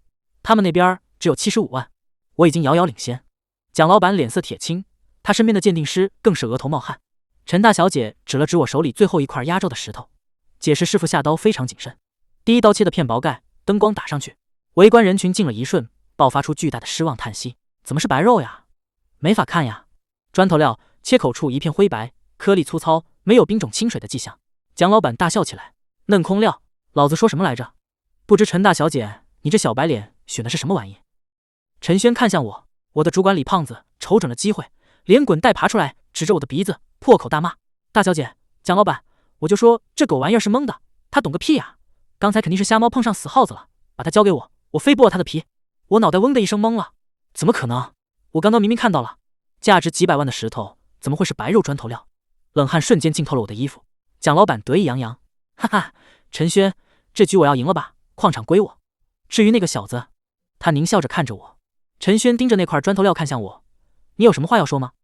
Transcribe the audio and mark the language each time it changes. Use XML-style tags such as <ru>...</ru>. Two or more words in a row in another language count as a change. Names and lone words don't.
<zh>他們那邊只有75萬，我已經遙遙領先。蔣老板臉色鐵青，他身邊的鑑定師更是額頭冒汗。陳大小姐指了指我手裡最後一塊壓軸的石頭，解釋師傅下刀非常謹慎，第一刀切的片薄蓋，燈光打上去，圍觀人群靜了一瞬，爆發出巨大的失望嘆息：怎麼是白肉呀？沒法看呀！磚頭料切口處一片灰白，顆粒粗糙，沒有冰種清水的跡象。蔣老板大笑起來：嫩空料，老子說什麼來着？不知陳大小姐，你這小白臉選的是什麼玩意？陳軒看向我，我的主管李胖子瞅準了機會，連滾帶爬出來，指着我的鼻子破口大罵：大小姐，蔣老板，我就說這狗玩意兒是蒙的，他懂個屁呀！剛才肯定是瞎貓碰上死耗子了，把他交給我，我非剝了他的皮。我腦袋嗡的一聲懵了，怎麼可能？我剛剛明明看到了，價值幾百萬的石頭怎麼會是白肉磚頭料？冷汗瞬間浸透了我的衣服。蔣老板得意洋洋：哈哈，陳軒，這局我要贏了吧？礦場歸我。至於那個小子，他獰笑着看着我。陳軒盯着那塊磚頭料看向我：你有什麼話要說嗎？</zh>